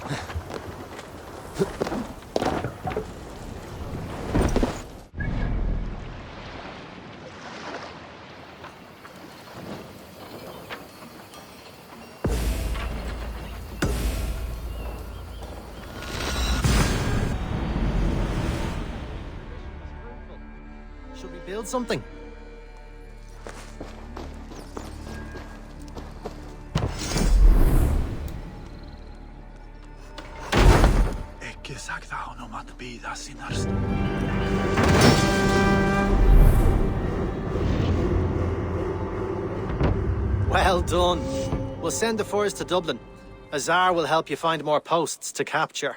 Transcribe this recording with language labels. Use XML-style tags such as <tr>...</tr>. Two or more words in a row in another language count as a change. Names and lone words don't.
<en>Should we build something?</en> <is>Ekki sagði honum að bíða sínar stund.</is> <en>Well done. We'll send the force to Dublin. Azar will help you find more posts to capture.</en>